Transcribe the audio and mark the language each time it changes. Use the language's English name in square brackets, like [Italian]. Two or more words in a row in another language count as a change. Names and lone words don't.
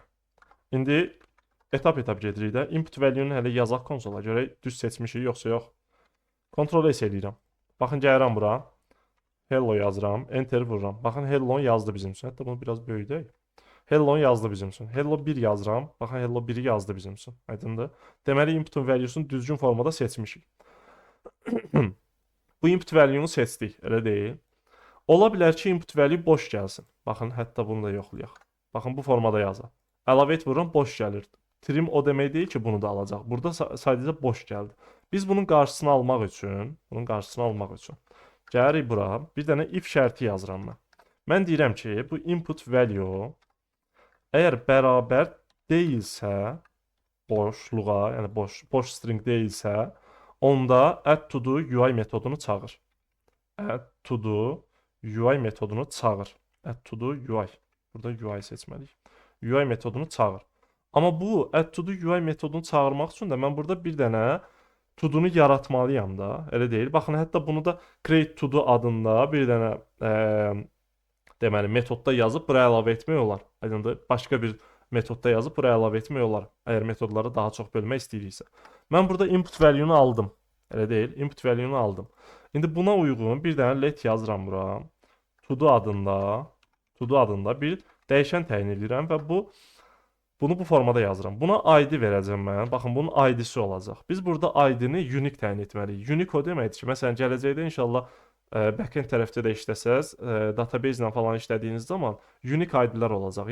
[Azerbaijani] İndi etap-etap gedirik də. [English] Input value- [Azerbaijani] nu hələ yazaq konsola görək düz seçmişik yoxsa yox. Ctrl S eləyirəm. Baxın, gəlirəm bura. Hello yazıram, enter vururam. Baxın, hello yazdı bizim üçün. Hətta bunu biraz böyüdək. Hello yazdı bizim üçün. Hello 1 yazıram. Baxın, hello 1-i yazdı bizim üçün. Aydındır. Deməli, inputun valuesunu düzgün formada seçmişik. Bu [English] input value- [Azerbaijani] nu seçdik, elə deyil. Ola bilər ki, [English] input value [Azerbaijani] boş gəlsin. Baxın, hətta bunu da yoxlayaq. Baxın, bu formada yazaq. Əlavə et vururam, boş gəlir. Trim o demək deyil ki, bunu da alacaq. Burada sadəcə boş gəldi. Biz bunun qarşısını almaq üçün, gəlirik bura, bir dənə if şərti yazıram mən. Mən deyirəm ki, bu [English] input value [Azerbaijani] əgər bərabər deyilsə, boşluğa, yəni boş string deyilsə, onda [English] add to do UI [Azerbaijani] metodunu çağır. [English] Add to do UI [Azerbaijani] metodunu çağır. [English] Add to do UI. [Azerbaijani] Burada UI seçməliyik. UI metodunu çağır. Amma bu [English] add to do UI [Azerbaijani] metodunu çağırmaq üçün də mən burada bir dənə to do-nu yaratmalıyam da. Elə deyil. Baxın, hətta bunu da [English] create to do [Azerbaijani] adında bir dənə deməli metodda yazıb bura əlavə etmək olar. Aydındır? Başqa bir metodda yazıb bura əlavə etmək olar. Əgər metodları daha çox bölmək istəyiriksə. Mən burada [English] input value- [Azerbaijani] nu aldım. Elə deyil. [English] Input value- [Azerbaijani] nu aldım. İndi buna uyğun bir dənə let yazıram bura. To do adında bir dəyişən təyin edirəm və bunu bu formada yazıram. Buna ID verəcəm mən. Baxın, bunun ID-si olacaq. Biz burada ID-ni unique təyin etməliyik. Unique o deməkdir ki, məsələn, gələcəkdə inşallah backend tərəfdə də işləsəz, database ilə falan işlədiyiniz zaman [English] unique ID- [Azerbaijani] lər olacaq.